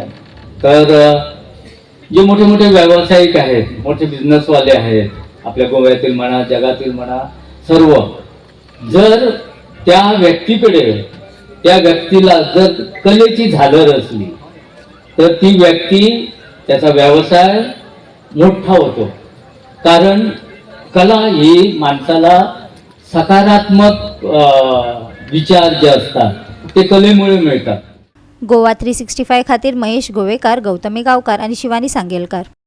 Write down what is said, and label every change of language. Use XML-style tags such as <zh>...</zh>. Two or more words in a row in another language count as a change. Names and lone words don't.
<mr>तर जे मोठे मोठे व्यावसायिक आहेत, मोठे बिझनेसवाले आहेत, आपल्या गोव्यातील म्हणा, जगातील म्हणा, सर्व जर त्या व्यक्तीकडे त्या व्यक्तीला जर कलेची झालर असली तर ती व्यक्ती त्याचा व्यवसाय मोठा होतो. कारण कला ही माणसाला सकारात्मक विचार जे असतात ते कलेमुळे मिळतात.</mr> <kok>गोवा 365 खातीर महेश गोवेकार, गौतमी गावकार आणि शिवानी सांगेलकार.</kok>